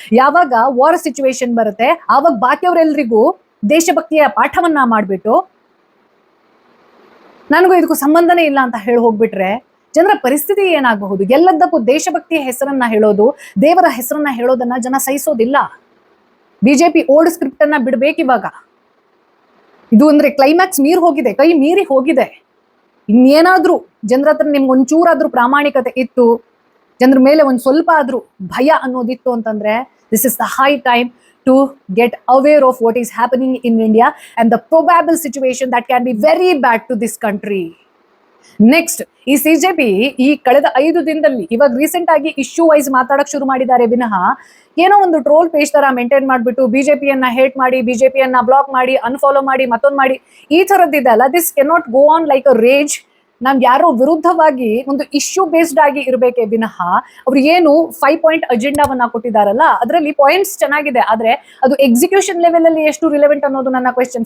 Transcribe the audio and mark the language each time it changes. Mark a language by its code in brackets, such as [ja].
[kn] ಯಾವಾಗ war situation ಬರುತ್ತೆ ಆವಾಗ ಬಾಕಿಯವರೆಲ್ರಿಗೂ ದೇಶಭಕ್ತಿಯ ಪಾಠವನ್ನ ಮಾಡ್ಬಿಟ್ಟು ನನಗೂ ಇದಕ್ಕೂ ಸಂಬಂಧನೇ ಇಲ್ಲ ಅಂತ ಹೇಳಿ ಹೋಗ್ಬಿಟ್ರೆ ಜನರ ಪರಿಸ್ಥಿತಿ ಏನಾಗಬಹುದು? ಎಲ್ಲದಕ್ಕೂ ದೇಶಭಕ್ತಿಯ ಹೆಸರನ್ನ ಹೇಳೋದು, ದೇವರ ಹೆಸರನ್ನ ಹೇಳೋದನ್ನ ಜನ ಸಹಿಸೋದಿಲ್ಲ. ಬಿಜೆಪಿ ಓಲ್ಡ್ ಸ್ಕ್ರಿಪ್ಟ್ ಅನ್ನ ಬಿಡ್ಬೇಕಿವಾಗ. ಇದು ಅಂದ್ರೆ ಕ್ಲೈಮ್ಯಾಕ್ಸ್ ಕೈ ಮೀರಿ ಹೋಗಿದೆ. ಇನ್ನೇನಾದ್ರೂ ಜನರ ಹತ್ರ ನಿಮ್ಗೆ ಒಂಚೂರಾದ್ರೂ ಪ್ರಾಮಾಣಿಕತೆ ಇತ್ತು, ಜನರ ಮೇಲೆ ಒಂದ್ ಸ್ವಲ್ಪ ಆದ್ರೂ ಭಯ ಅನ್ನೋದಿತ್ತು ಅಂತಂದ್ರೆ [en] This is the high time to get aware of what is happening in India and the probable situation that can be very bad to this country. [kn] Next, ಈ ಸಿಜೆಪಿ ಈ ಕಳೆದ 5 ದಿನದಲ್ಲಿ ಇವಾಗ ರೀಸೆಂಟ್ ಆಗಿ ಇಶ್ಯೂ ವೈಸ್ ಮಾತಾಡಕ್ ಶುರು ಮಾಡಿದ್ದಾರೆ ವಿನಃ ಏನೋ ಒಂದು ಟ್ರೋಲ್ ಪೇಜ್ ತರ ಮೇಂಟೈನ್ ಮಾಡ್ಬಿಟ್ಟು ಬಿಜೆಪಿಯನ್ನ ಹೇಟ್ ಮಾಡಿ, ಬಿಜೆಪಿಯನ್ನ ಬ್ಲಾಕ್ ಮಾಡಿ, ಅನ್ಫಾಲೋ ಮಾಡಿ, ಮತ್ತೊಂದು ಮಾಡಿ, ಈ ತರದ್ದಿದೆ ಅಲ್ಲ. [en] This cannot go on like a rage. [kn] ನಾವ್ ಯಾರೋ ವಿರುದ್ಧವಾಗಿ ಒಂದು ಇಶ್ಯೂ ಬೇಸ್ಡ್ ಆಗಿ ಇರಬೇಕೇ ವಿನಃ ಅವ್ರು ಏನು 5 ಪಾಯಿಂಟ್ ಅಜೆಂಡಾವನ್ನ ಕೊಟ್ಟಿದ್ದಾರಲ್ಲ ಅದರಲ್ಲಿ ಪಾಯಿಂಟ್ಸ್ ಚೆನ್ನಾಗಿದೆ, ಆದ್ರೆ ಅದು ಎಕ್ಸಿಕ್ಯೂಷನ್ ಲೆವೆಲ್ ಅಲ್ಲಿ ಎಷ್ಟು ರಿಲೆವೆಂಟ್ ಅನ್ನೋದು ನನ್ನ ಕ್ವೆಶ್ಚನ್.